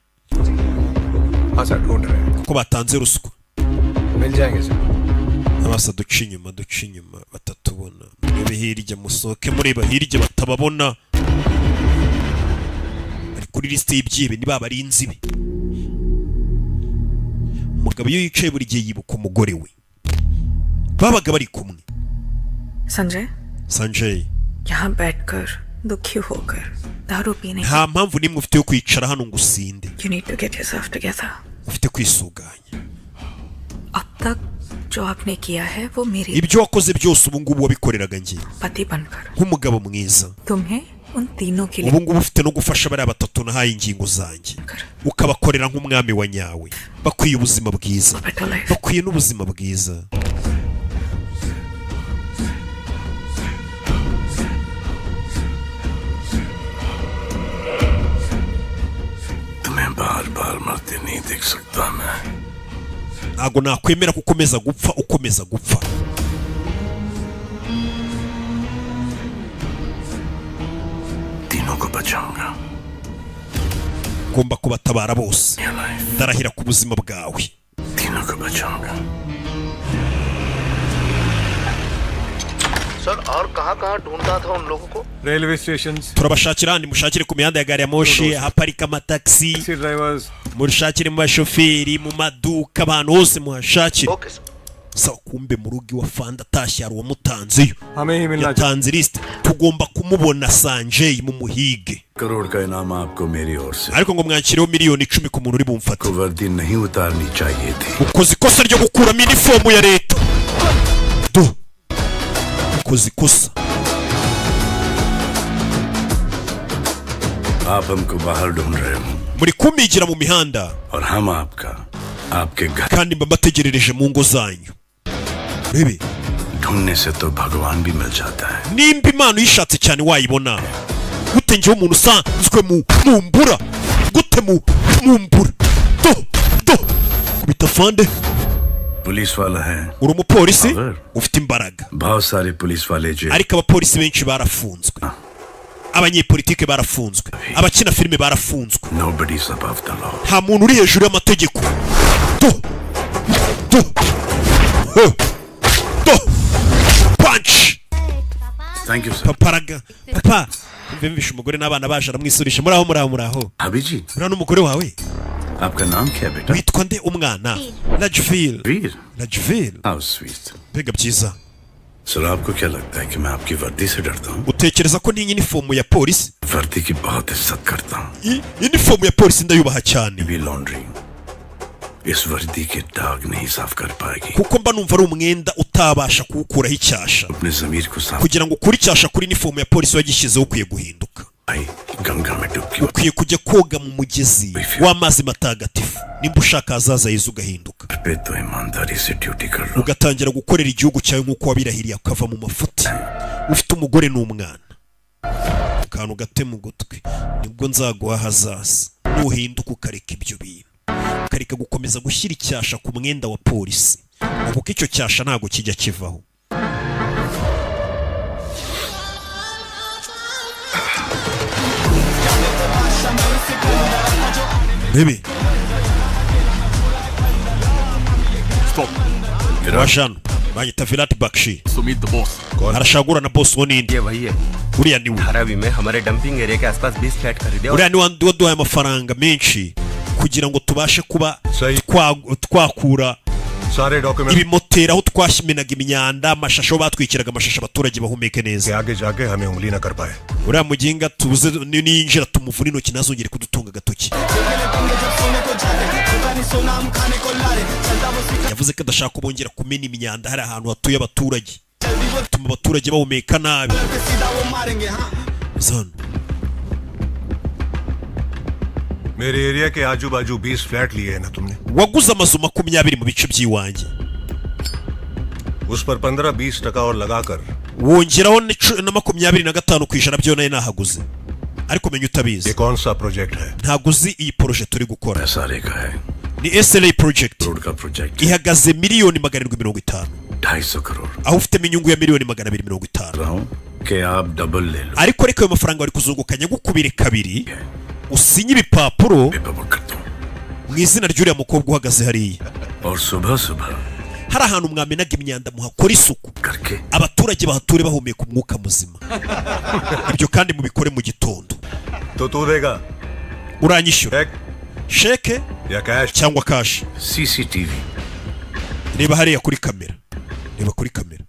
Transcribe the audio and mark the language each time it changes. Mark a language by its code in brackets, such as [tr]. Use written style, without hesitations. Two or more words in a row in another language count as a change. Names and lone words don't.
[rw] ko batanze ruswa abasa duca inyuma batatubona murebe hirya musohoke mureba hirya batababona ari kuri liste y'ibyibe ni baba ari inzibe umugabo iyo yicaye buri gihe yibuka umugore we babaga bari kumwe Sanjay [hi] यहाँ बैठकर दुखी होकर दारू पीने [rw] nta mpamvu nimwe ufite yo kwicara hano ngo usinde [en] You need to get yourself together. [rw] ufite kwisuganya [hi] अब तक जो आपने किया है वो मेरे [rw] ibyo wakoze byose ubu ngubu wabikoreraga ngiye [hi] पति बनकर [rw] nk'umugabo mwiza [hi] तुम्हें उन तीनों के लिए [rw] ubu ngubu ufite no gufasha bariya batatu nahaye ingingo zanjye ukabakorera nk'umwami wa nyawe bakwiye ubuzima bwiza bakwiye n'ubuzima bwiza [hi] तुम्हें बार-बार मरते नहीं देख सकता मैं [rw] ntago nakwemera gukomeza gupfa [hi] तीनों को बचाऊंगा [rw] ngomba kubatabara bose ndarahira ku buzima bwawe [hi] तीनों को बचाऊंगा सर और कहाँ ढूंढता था उन लोगों को [en] railway stations [rw] turabashakira handi mushakire ku mihanda ya gari ya moshi haparika amataxi mushakire mu bashoferi mu maduka abantu hose muhashakire sawa kumbe mu rugo wa fanda tashyara uwo mutanziyo yatanze list tugomba kumubona Sanjay mu muhige [hi] करोड़ का इनाम आपको मेरी ओर से [rw] ariko ngo mwankireho miliyoni 10 ku muntu uri bumfate [hi] वर्दी नहीं उतारनी चाहिए थी [rw] ukoze ikosa ryo gukuramo uniform ya leta ukoze ikosa [hi] आप हमको बाहर ढूंढ रहे हो [rw] muri kumigira mu mihanda [hi] और हम आपके घर [rw] kandi mbategerereje mu ngo zanyu bebe [hi] ढूंढने से तो भगवान भी मिल जाता है [rw] nimba imana yishatse cyane wayibona gute ngiye umuntu usanzwe mumbura gute mumbura do kubita fande [hi] पुलिस वाला है [rw] uri umupolisi ufite imbaraga [hi] बहुत सारे पुलिस वाले जे [rw] ariko abapolisi benshi barafunzwe abanyepolitike barafunzwe abakina filime barafunzwe [en] nobody is above the law [rw] nta muntu uri hejuru y'amategeko punch [en] thank you sir [rw] papa mvimvisha umugore n'abana baje aramwisurisha muraho abiji ura n'umugore wawe [hi] आपका नाम क्या है बेटा [rw] witwa nde umwana Rajvir [en] how sweet [rw] bega byiza [hi] सर आपको क्या लगता है कि मैं आपकी वर्दी से डरता हूँ [rw] utekereza ko ni uniform ya polisi [hi] वर्दी की बहुत इज्जत करता हूँ [rw] uniform ya polisi ndayubaha cyane [hi] भी लॉन्ड्री इस वर्दी के दाग नहीं साफ कर पाएगी [rw] kuko mba numva ari umwenda utabasha kuwukuraho icyasha [hi] अपने ज़मीर को साफ [rw] kugira ngo ukuri icyasha kuri uniform ya polisi wagishyizeho ukwiye guhinduka [hi] गंगा में डुबकी [rw] ukwiye kujya koga mu mugezi w'amazi matagatifu nimba ushaka hazaza heza ugahinduka [hi] पे तो ईमानदारी से ड्यूटी कर लो [rw] ugatangira gukorera igihugu cyawe nk'uko wabirahiriye ukava mu mafuti ufite umugore n'umwana akantu gate mu gutwi nibwo nzaguha hazaza nuhinduka ukareka ibyo bintu ukareka gukomeza gushyira icyasha ku mwenda wa polisi kuko icyo cyasha ntago kijya kivaho bebe [en] stop [rw] wajano banyita Virat Bakshi [en] सुमित the boss [rw] arashagura na boss wo ninde [hi] वही है [rw] uriya ni we [hi] धारावी में हमारे [en] dumping area [hi] के आसपास 20 फ्लैट खरीदे [rw] uriya ni waduhaye amafaranga menshi kugira ngo tubashe kuba twakura ibimotera aho twashyimenaga imyanda amashasho batwikiraga amashasho abaturage bahumeke neza uriya muginga tubuze ninjira tumuvuna intoki ntazongere kudutunga agatoki yavuze ko adashaka kubongera kumena imyanda hari ahantu hatuye abaturage bituma abaturage bahumeka nabi zano [hi] मेरे एरिया के आजू बाजू 20 फ्लैट लिए हैं ना तुमने [rw] waguze amazu 20 mu bice by'iwanjye [hi] उस पर 15-20% और लगाकर [rw] wongeraho na 25% byo nayo nahaguze ariko menya utabizi [hi] ये कौन सा प्रोजेक्ट है [rw] ntaguzi iyi projet turi gukora [hi] सारे का है [rw] ni SLA project [hi] करोड़ का प्रोजेक्ट [rw] ihagaze miliyoni 750 [hi] 250 करोड़ [rw] aho ufitemo inyungu ya miliyoni 250 [hi] रहा हूँ कि आप डबल ले लो [rw] ariko reka ayo mafaranga bari kuzungukanya gukubire kabiri usinye ibipapuro mu izina ry'uriya mukobwa uhagaze hariya [hi] और सुबह सुबह [rw] hari ahantu mwamenaga imyanda muhakora isuku abaturage bahature bahumeka umwuka muzima ibyo kandi mubikore mu gitondo [hi] तो तू देगा [rw] uranyishyura sheke [hi] या कैश [rw] cyangwa cash CCTV reba hariya kuri kamera reba kuri kamera